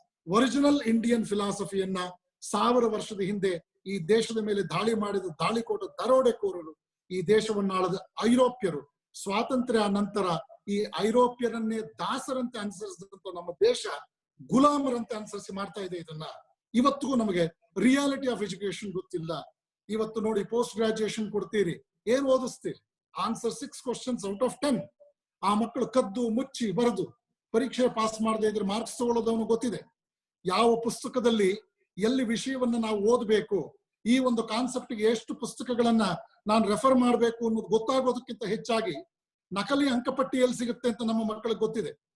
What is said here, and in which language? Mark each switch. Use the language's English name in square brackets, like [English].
[Kannada] Original Indian ಫಿಲಾಸಫಿಯನ್ನ 1000 ವರ್ಷದ ಹಿಂದೆ ಈ ದೇಶದ ಮೇಲೆ ದಾಳಿ ಮಾಡಿದ ದಾಳಿಕೋಟ ದರೋಡೆಕೋರರು, ಈ ದೇಶವನ್ನಾಳದ ಐರೋಪ್ಯರು, ಸ್ವಾತಂತ್ರ್ಯ ನಂತರ ಈ ಐರೋಪ್ಯರನ್ನೇ ದಾಸರಂತೆ ಅನುಸರಿಸಿದಂತ ನಮ್ಮ ದೇಶ ಗುಲಾಮರಂತೆ ಅನುಸರಿಸಿ ಮಾಡ್ತಾ ಇದೆ. ಇದನ್ನ ಇವತ್ತಿಗೂ ನಮಗೆ [English] reality of education [Kannada] ಗೊತ್ತಿಲ್ಲ. ಇವತ್ತು ನೋಡಿ, ಪೋಸ್ಟ್ ಗ್ರಾಜುಯೇಷನ್ ಕೊಡ್ತೀರಿ, ಏನ್ ಓದಿಸ್ತೀರಿ? [English] Answer 6 questions out of 10. [Kannada] ಆ ಮಕ್ಕಳು ಕದ್ದು ಮುಚ್ಚಿ ಬರೆದು ಪರೀಕ್ಷೆ ಪಾಸ್ ಮಾಡದೆ ಇದ್ರೆ ಮಾರ್ಕ್ಸ್ ತಗೊಳ್ಳೋದವನು ಗೊತ್ತಿದೆ. ಯಾವ ಪುಸ್ತಕದಲ್ಲಿ ಎಲ್ಲಿ ವಿಷಯವನ್ನ ನಾವು ಓದಬೇಕು, ಈ ಒಂದು ಕಾನ್ಸೆಪ್ಟ್ಗೆ ಎಷ್ಟು ಪುಸ್ತಕಗಳನ್ನ ನಾನು ರೆಫರ್ ಮಾಡಬೇಕು ಅನ್ನೋದು ಗೊತ್ತಾಗೋದಕ್ಕಿಂತ ಹೆಚ್ಚಾಗಿ ನಕಲಿ ಅಂಕಪಟ್ಟಿ ಎಲ್ಲಿ ಸಿಗುತ್ತೆ ಅಂತ ನಮ್ಮ ಮಕ್ಕಳಿಗೆ ಗೊತ್ತಿದೆ.